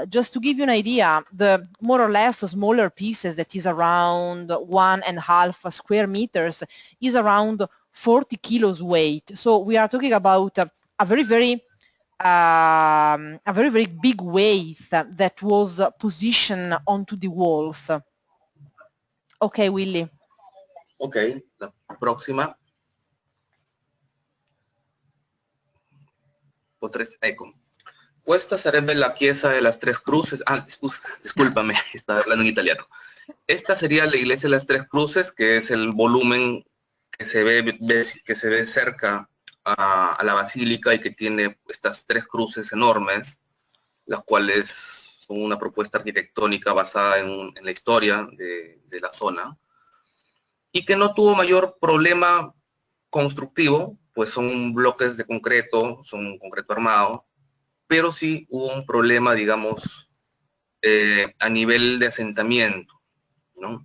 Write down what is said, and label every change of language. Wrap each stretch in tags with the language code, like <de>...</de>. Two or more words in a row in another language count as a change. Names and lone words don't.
<en>Just to give you an idea, the more or less smaller pieces that is around 1.5 square meters is around 40 kilos weight. So we are talking about a very, very big weight that was positioned onto the walls. Okay, Willy.</en> <es>Ok, la próxima.</es> <it>Ecco. Questa sarebbe la chiesa de las Tres Cruces.</it> <es>Discúlpame, estaba hablando en italiano. Esta sería la iglesia de las Tres Cruces, que es el volumen que se ve cerca a la basílica y que tiene estas tres cruces enormes, las cuales son una propuesta arquitectónica basada en la historia de la zona, y que no tuvo mayor problema constructivo, pues son bloques de concreto, son concreto armado, pero sí hubo un problema, digamos, a nivel de asentamiento, ¿no?</es>